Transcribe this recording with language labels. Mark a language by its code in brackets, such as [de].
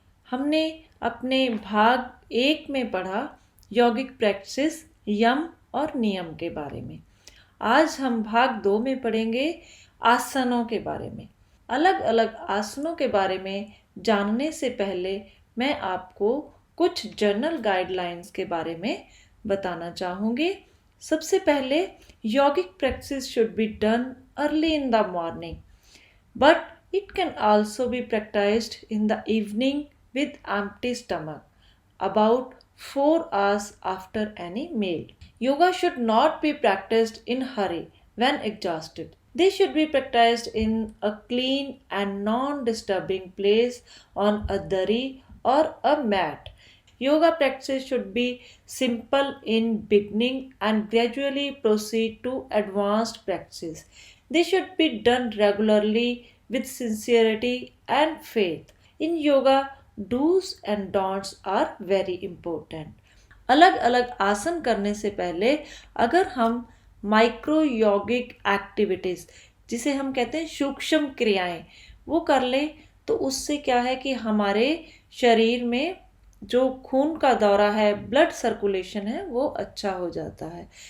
[hi] हमने अपने भाग 1 में पढ़ा यौगिक प्रैक्टिस यम और नियम के बारे में। आज हम भाग 2 में पढ़ेंगे आसनों के बारे में। अलग अलग आसनों के बारे में जानने से पहले मैं आपको कुछ जनरल गाइडलाइंस के बारे में बताना चाहूँगी। सबसे पहले [en] yogic practice should be done early in the morning, but it can also be practiced in the evening with empty stomach, about 4 hours after any meal. Yoga should not be practiced in hurry when exhausted. They should be practiced in a clean and non-disturbing place on a dari or a mat. Yoga practice should be simple in beginning and gradually proceed to advanced practice. They should be done regularly with sincerity and faith. In yoga, do's and don'ts are very important. [hi] अलग अलग आसन करने से पहले अगर हम micro योगिक activities, जिसे हम कहते हैं सूक्ष्म क्रियाएं, वो कर लें तो उससे क्या है कि हमारे शरीर में जो खून का दौरा है, ब्लड सर्कुलेशन है, वो अच्छा हो जाता है।